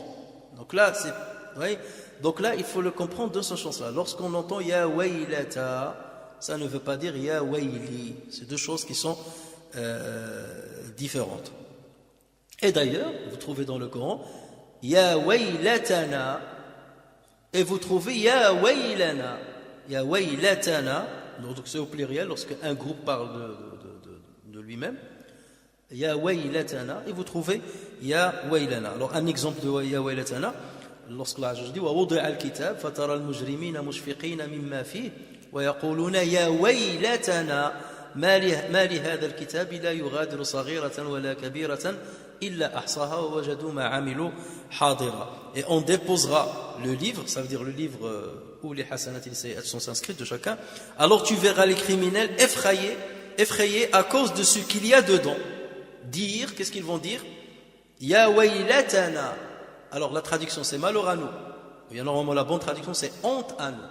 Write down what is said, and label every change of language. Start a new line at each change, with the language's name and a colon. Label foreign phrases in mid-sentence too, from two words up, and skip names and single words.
French: Donc là, donc là, il faut le comprendre de ce sens-là. Lorsqu'on entend
Arabic: يا ويلتا,
French: ça ne veut pas dire
Arabic: يا ويلي.
French: C'est deux choses qui sont différentes. Et d'ailleurs, vous trouvez dans le Coran
Arabic: يا ويلتنا,
French: et vous trouvez
Arabic: يا ويلنا. يا ويلتنا,
French: donc c'est au pluriel lorsque un groupe parle de lui-même.
Arabic: يا ويلتنا,
French: et vous trouvez
Arabic: يا ويلنا.
French: Alors un exemple de
Arabic: يا ويلتنا,
French: lorsque Allah dit
Arabic: ووضع الكتاب فترى المجرمين مشفقين مما فيه ويقولون يا ويلتنا مال هذا الكتاب لا يغادر صغيرة ولا كبيرة إلا أحصاها ووجدوا ما عملوا حاضرا.
French: Et on déposera le livre, ça veut dire le livre où les hasanat et les sayyat sont inscrites de chacun. Alors tu verras les criminels effrayés à cause de ce qu'il y a dedans. Dire, qu'est-ce qu'ils vont dire?
Arabic: يا ويلتنا.
French: Alors la traduction c'est malheur à nous. Et normalement la bonne traduction c'est honte à nous.